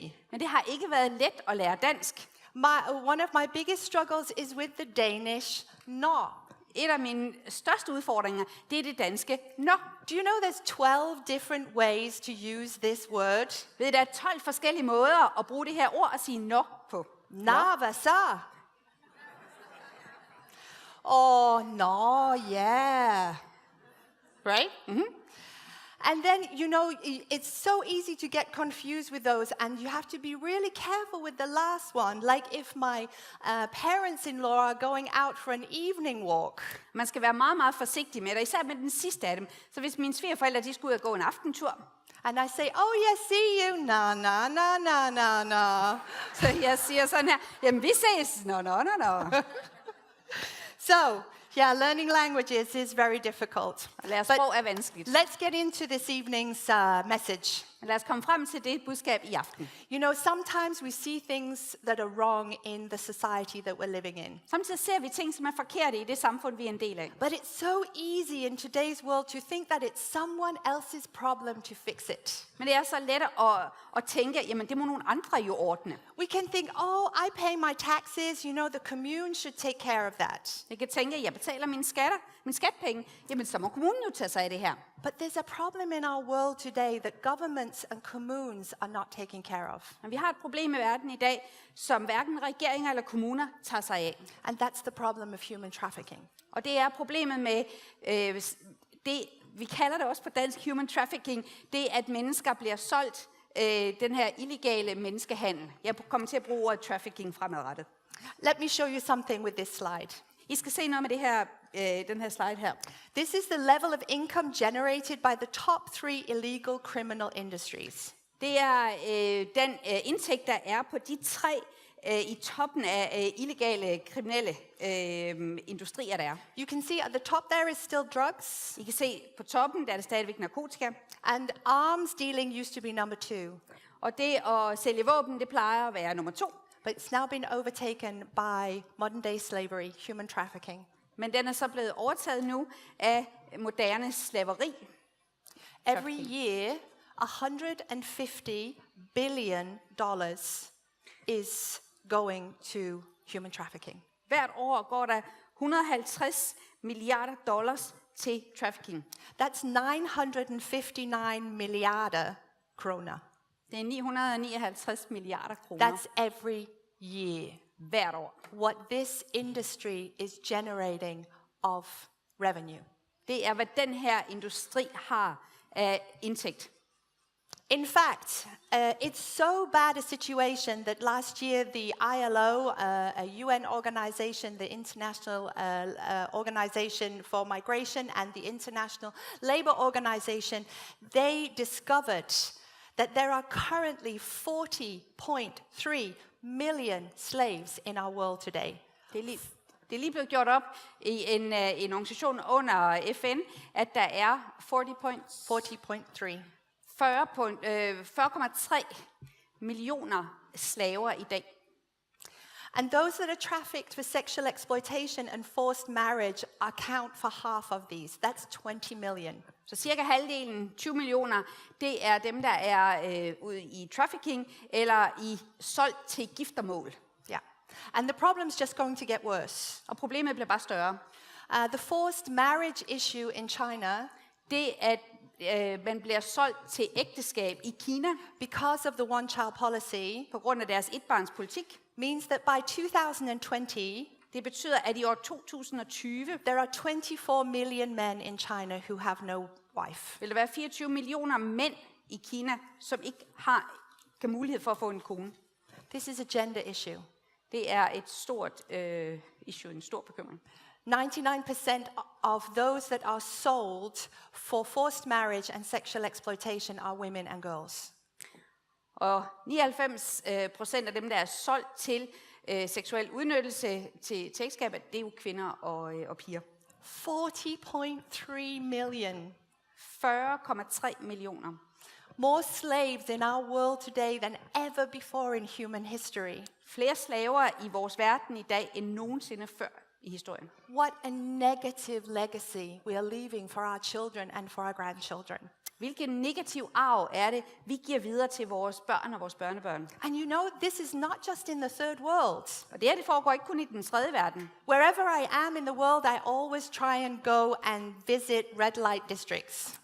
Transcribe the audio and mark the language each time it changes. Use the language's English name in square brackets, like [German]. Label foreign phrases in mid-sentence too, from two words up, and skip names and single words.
[Danish] Men det har ikke været let at lære dansk. [English] One of my biggest struggles is with the Danish nå. [Danish] Et af mine største udfordringer, det er det danske nå. [English] Do you know there's 12 different ways to use this word? [Danish] Ved I, der er 12 forskellige måder at bruge det her ord og sige nå på. Nå, hvad så? Nå, [English] yeah. Right? Mm-hmm. And then, you know, it's so easy to get confused with those, and you have to be really careful with the last one. Like if my parents-in-law are going out for an evening walk. [Danish] Man skal være meget, meget forsigtig med det, især med den sidste af dem. Så hvis mine svigerforældre, de skulle ud og gå en aftentur. [English] And I say, "Oh yeah, see you." No. [Danish] Så jeg siger sådan her, jamen vi ses. [English] No. So, yeah, learning languages is very difficult. [Danish] Lære sprog er vanskeligt. [English] Let's get into this evening's message. [Danish] Lad os komme frem til det budskab i aften. [English] You know, sometimes we see things that are wrong in the society that we're living in. [Danish] Samtidig ser vi ting, som er forkerte i det samfund, vi er en del af. [English] But it's so easy in today's world to think that it's someone else's problem to fix it. [Danish] Men det er så let at tænke, jamen det må nogle andre jo ordne. [English] We can think, "Oh, I pay my taxes, you know, the commune should take care of that." [Danish] Jeg kan tænke, jeg betaler mine skatpenge, jamen så må kommunen jo tage sig af det her. [English] But there's a problem in our world today that governments and communes are not taking care of. [Danish] Men vi har et problem i verden i dag, som hverken regeringer eller kommuner tager sig af. [English] And that's the problem of human trafficking. [Danish] Og det er problemet med det, vi kalder det også på dansk [English] human trafficking, [Danish] det at mennesker bliver solgt, den her illegale menneskehandel. Jeg kommer til at bruge ordet trafficking fremadrettet. [English] Let me show you something with this slide. [Danish] I skal se noget med det her, den her slide her. [English] This is the level of income generated by the top 3 illegal criminal industries. [Danish] Det er den indtægt, der er på de 3 i toppen af illegale kriminelle industrier, der er. [English] You can see at the top there is still drugs. [Danish] I kan se på toppen, der er det stadigvæk narkotika. [English] And arms dealing used to be number 2. [Danish] Og det at sælge våben, det plejer at være nummer 2. [English] But it's now been overtaken by modern day slavery, human trafficking. [Danish] Men den er så blevet overtaget nu af moderne slaveri. [English] Every year, $150 billion is going to human trafficking. [Danish] Hvert år går der 150 milliarder dollars til trafficking. That's 959 milliarder kroner. Det er 959 milliarder kroner [English] That's every year. [Danish] hvert år. [English] What this industry is generating of revenue. [Danish] Det er, hvad den her industri har af indtægt. [English] In fact, it's so bad a situation that last year the ILO, a UN organization, the International Organization for Migration, and the International Labour Organization, they discovered that there are currently 40.3 million slaves in our world today. [Danish] Det er lige blevet gjort op i en organisation under FN, at der er 40,3 millioner slaver i dag. [English] And those that are trafficked for sexual exploitation and forced marriage account for half of these. That's 20 million. [Danish] Så cirka halvdelen, 20 millioner, det er dem, der er ude i trafficking eller i solgt til giftermål. [English] Yeah. And the problem's just going to get worse. [Danish] Og problemet bliver bare større. [English] The forced marriage issue in China, [Danish] Det at man bliver solgt til ægteskab i Kina [English] because of the one-child policy, [Danish] på grund af deres etbarnspolitik, [English] means that by 2020, [Danish] det betyder, at i år 2020 [English] there are 24 million men in China who have no wife. [Danish] vil der være 24 millioner mænd i Kina, som ikke har mulighed for at få en kone. [English] This is a gender issue. [Danish] Det er et stort issue, en stor bekymring. [English] 99% of those that are sold for forced marriage and sexual exploitation are women and girls. [Danish] Og 99% af dem, der er solgt til seksuel udnyttelse til ægteskabet, det er jo kvinder og piger. [English] 40.3 million. [Danish] 40,3 millioner. [English] More slaves in our world today than ever before in human history. [Danish] Flere slaver i vores verden i dag end nogensinde før i historien. [English] What a negative legacy we are leaving for our children and for our grandchildren. [Danish] Hvilken negativ arv er det, vi giver videre til vores børn og vores børnebørn? [English] And you know, this is not just in the third world. [Danish] Og det foregår ikke kun i den tredje verden. [English] Wherever I am in the world, I always try and go and visit red light districts.